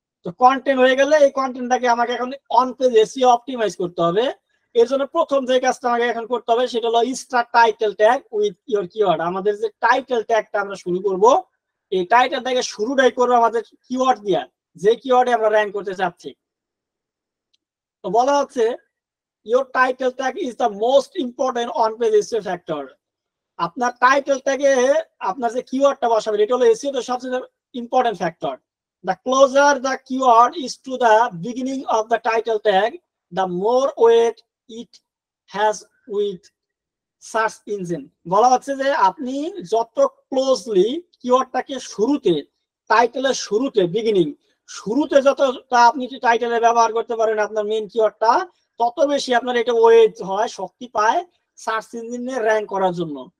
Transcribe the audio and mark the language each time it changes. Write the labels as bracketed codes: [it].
[bn] তো কন্টেন্ট হয়ে গেলে এই কন্টেন্টটাকে আমাকে এখন অন পেজ এসইও অপটিমাইজ করতে হবে। এর জন্য প্রথম যে কাজটা আমাকে এখন করতে হবে সেটা হলো [en] Start title tag with your keyword. [bn] আমাদের যে টাইটেল ট্যাগটা আমরা শুরু করব এই টাইটেল ট্যাগের শুরুটাই করবো আমাদের কিওয়ার্ড দিয়া, যে কিওয়ার্ডে আমরা র্যাঙ্ক করতে চাচ্ছি। তো বলা হচ্ছে [en] your title tag is the most important on page SEO factor. [bn] আপনার টাইটেল ট্যাগে আপনার যে কিওয়ার্ডটা বসাবেন এটা হলো এসইও তে সবচেয়ে important factor. [en] The closer the keyword is to the beginning of the title tag, the more weight it has with search engine. [bn] বলা হচ্ছে যে আপনি যত ক্লোজলি কিওয়ার্ডটাকে শুরুতে, টাইটেলের শুরুতে, বিগিনিং শুরুতে যতটা আপনি টাইটেলে ব্যবহার করতে পারেন আপনার মেইন কিওয়ার্ডটা, তত বেশি আপনার এটা ওয়েট হয়, শক্তি পায় সার্চ ইঞ্জিনে র্যাঙ্ক করার জন্য।